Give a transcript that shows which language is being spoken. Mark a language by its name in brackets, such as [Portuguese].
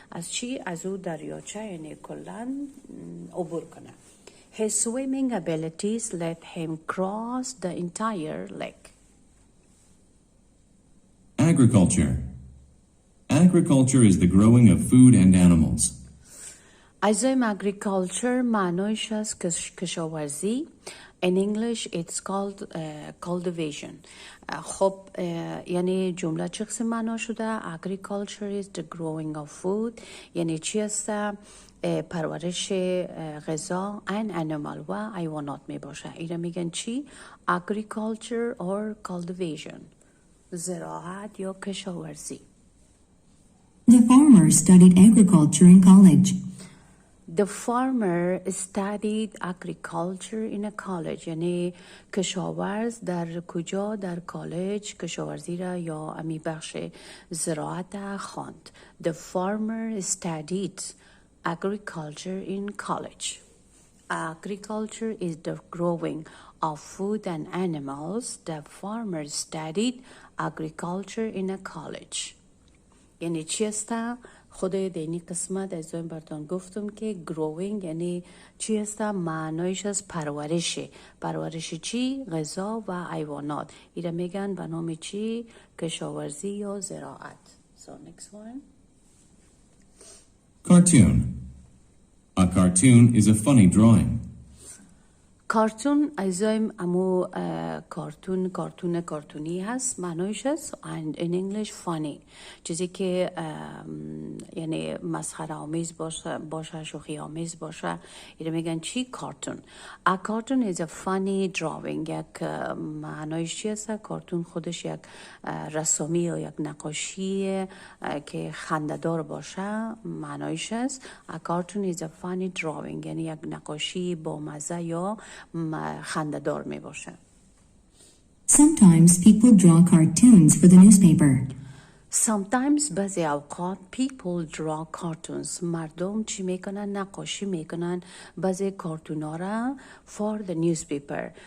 [Persian] از چی؟ از او دریاچه یعنی کلن عبور کنه. [English] His swimming abilities let him cross the entire lake. Agriculture is the growing of food and animals. [Persian] عزیزایم agriculture معنایش از کشاورزی. [English] In English it's called cultivation. [Persian] خب یعنی جمله چه قسم معنا شده؟ [English] Agriculture is the growing of food [Persian] یعنی چی است؟ پرورش غذا [English] and animal [Persian] و حیوانات می باشه. اینا میگن چی؟ [English] Agriculture or cultivation. [Persian] زراعت یا کشاورزی. [English] The farmer studied agriculture in college. The farmer studied agriculture in a college [Persian] یعنی کشاورز در کجا؟ در کالج کشاورزی را یا امی بخش زراعت خواند. [English] The farmer studied agriculture in college. Agriculture is the growing of food and animals. The farmer studied agriculture in a college. [Persian] یعنی چی است؟ خود دینی قسمت از این براتون گفتم که growing یعنی چی است؟ معنایش از پرورش چی؟ غذا و حیوانات. اینا میگن به نام چی؟ کشاورزی یا زراعت. [English] So next one. Cartoon. A cartoon is a funny drawing. [Persian] کارتون عزیزایم امو کارتونی هست معنایش هست [English] and in English funny [Persian] چیزی که یعنی مسخره آمیز باشه شوخی آمیز باشه اینا میگن چی؟ کارتون. [English] A cartoon is a funny drawing. [Persian] یک معنایش چی هست؟ کارتون خودش یک رسامی یا یک نقاشی که خنده‌دار باشه معنایش هست. [English] A cartoon is a funny drawing [Persian] یعنی یک نقاشی با مزه یا خنده‌دار می باشه. [English] Sometimes people draw cartoons for the newspaper. Sometimes [Persian] بعضی اوقات [English] people draw cartoons. [Persian] مردم چی میکنن؟ نقاشی میکنن بعضی کارتونا را [English] for the newspaper.